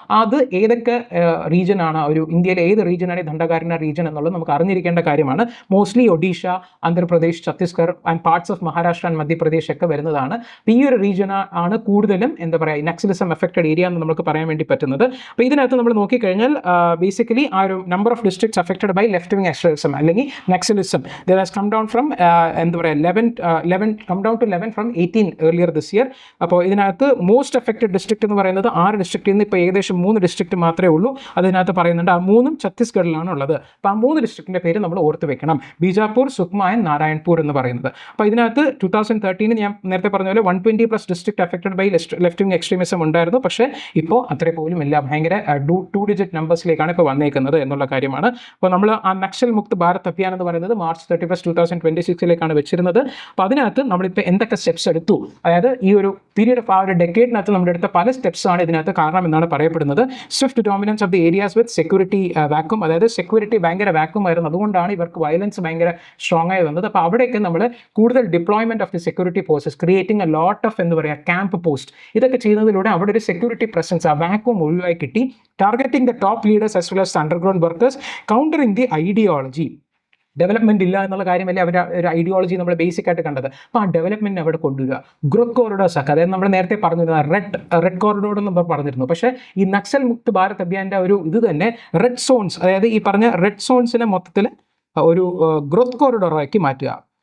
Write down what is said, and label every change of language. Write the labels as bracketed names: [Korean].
[Malayalam] അത് ഏതൊക്കെ റീജിയനാണ്, ഒരു ഇന്ത്യയിലെ ഏത് റീജിയനാണ് ഈ ദണ്ഡകാരണ്യ റീജിയൻ എന്നുള്ളത് നമുക്ക് അറിഞ്ഞിരിക്കേണ്ട കാര്യമാണ്. Mostly Odisha, Andhra Pradesh, Chhattisgarh and parts of Maharashtra and Madhya Pradesh ഒക്കെ വരുന്നതാണ്. അപ്പോൾ ഈ ഒരു റീജിയൻ ആണ് കൂടുതലും എന്താ പറയുക നക്സലിസം എഫക്റ്റഡ് ഏരിയ എന്ന് നമുക്ക് പറയാൻ വേണ്ടി പറ്റുന്നത്. അപ്പോൾ ഇതിനകത്ത് നമ്മൾ നോക്കിക്കഴിഞ്ഞാൽ [English] basically our number of districts affected by left-wing extremism [Malayalam] അല്ലെങ്കിൽ Naxalism [English] that has come down from [Malayalam] എന്താ പറയുക [English] 11 from 18 earlier this year. [Malayalam] അപ്പോൾ ഇതിനകത്ത് മോസ്റ്റ് എഫക്റ്റഡ് ഡിസ്ട്രിക്ട് എന്ന് പറയുന്നത് 6 ഡിസ്ട്രിക്റ്റിൽ നിന്ന് ഇപ്പോൾ ഏകദേശം 3 ഡിസ്ട്രിക്റ്റ് മാത്രമേ ഉള്ളൂ. അതിനകത്ത് പറയുന്നുണ്ട് ആ 3 ഛത്തീസ്ഗഡിലാണ് ഉള്ളത്. അപ്പോൾ ആ 3 ഡിസ്ട്രിക്റ്റിൻ്റെ പേര് നമ്മൾ ഓർത്ത് വെക്കണം, ബീജാപൂർ, സുക്മ ആൻഡ് നാരായൺപൂർ എന്ന് പറയുന്നത്. അപ്പോൾ ഇതിനകത്ത് 2013 ഞാൻ നേരത്തെ പറഞ്ഞ പോലെ 120+ [English] district affected by left wing extremism [Malayalam] ഉണ്ടായിരുന്നു. പക്ഷേ ഇപ്പോൾ അത്രേ പോലും ഇല്ല, ഭയങ്കര 2 ഡിജിറ്റ് നമ്പേഴ്സിലേക്കാണ് ഇപ്പോൾ വന്നേക്കുന്നത് എന്നുള്ള കാര്യമാണ്. അപ്പോൾ നമ്മൾ ആ നക്സൽ മുക്ത് ഭാരത് അഭിയാൻ എന്ന് പറയുന്നത് March 31, 2026 വെച്ചിരുന്നത്. അപ്പോൾ അതിനകത്ത് നമ്മളിപ്പോൾ എന്തൊക്കെ സ്റ്റെപ്സ് എടുത്തു, അതായത് ഈ ഒരു പീരീഡ് ഓഫ് ആ ഒരു ഡെക്കേഡിനകത്ത് നമ്മുടെ അടുത്ത പല സ്റ്റെപ്സാണ് ഇതിനകത്ത് കാരണം എന്നാണ് പറയപ്പെടുന്നത്. [English] swift dominance of the areas with security vacuum, [Malayalam] അതായത് സെക്യൂരിറ്റി ഭയങ്കര വാക്യൂം ആയിരുന്നു, അതുകൊണ്ടാണ് ഇവർക്ക് വയലൻസ് ഭയങ്കര സ്ട്രോങ് ആയി വന്നത്. അപ്പോൾ അവിടെയൊക്കെ നമ്മൾ കൂടുതൽ [English] deployment of the security forces, creating a lot of [Malayalam] എന്താ പറയുക ക്യാമ്പ് പോസ്റ്റ്, ഇതൊക്കെ ചെയ്യുന്നതിലൂടെ അവിടെ ഒരു സെക്യൂരിറ്റി പ്രസൻസ്, ആ വാക്യൂം ഒഴിവായി കിട്ടി. [English] Targeting the top leaders as well as underground workers, countering the ideology. [Malayalam] Development ഇല്ല എന്നുള്ള കാര്യമല്ലേ അവർ ഒരു ഐഡിയോളജി നമ്മൾ ബേസിക് ആയിട്ട് കണ്ടത്. അപ്പോൾ ആ ഡെവലപ്മെന്റ് അവിടെ കൊണ്ടുവരിക. ഗ്രോത്ത് കോറിഡോർസ് ഒക്കെ, അതായത് നമ്മൾ നേരത്തെ പറഞ്ഞിരുന്ന റെഡ് കോറിഡോർ എന്ന് നമ്മൾ പറഞ്ഞിരുന്നു. പക്ഷേ ഈ നക്സൽ മുക്ത് ഭാരത് അഭിയാൻ്റെ ഒരു ഇത് തന്നെ റെഡ് സോൺസ്, അതായത് ഈ പറഞ്ഞ റെഡ് സോൺസിനെ മൊത്തത്തിൽ ഒരു ഗ്രോത്ത് കോറിഡോറാക്കി മാറ്റുക.